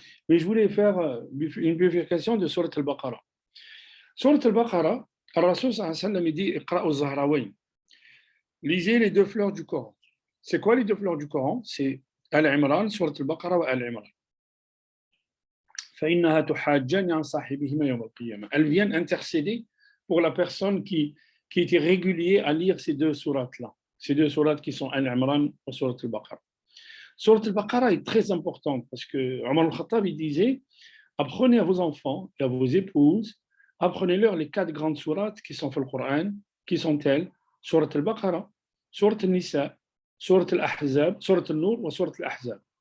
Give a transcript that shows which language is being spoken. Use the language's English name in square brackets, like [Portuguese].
[French] Mais je voulais faire une vérification de Surat al-Baqarah. Surat al-Baqarah, Al-Rasul sallallahu alayhi wa sallam dit [Arabic] Iqra'u Zahrawayn. [French] Lisez les deux fleurs du Coran. C'est quoi les deux fleurs du Coran? C'est Al-Imran, Surat al-Baqarah et Al-Imran. [Arabic] فإنها تحاجان عن صاحبهما يوم القيامة. [French] Elles viennent intercéder pour la personne qui était régulier à lire ces deux sourates-là. Ces deux sourates qui sont Al-Imran et Surat al-Baqarah. Surat al-Baqarah est très importante parce que Omar al-Khattab il disait apprenez à vos enfants et à vos épouses, apprenez-leur les 4 grandes sourates qui sont dans le Coran, qui sont elles Surat al-Baqarah, Surat al-Nisa, Surat al-Ahzab, Surat al-Nur et Surat al-Ahzab.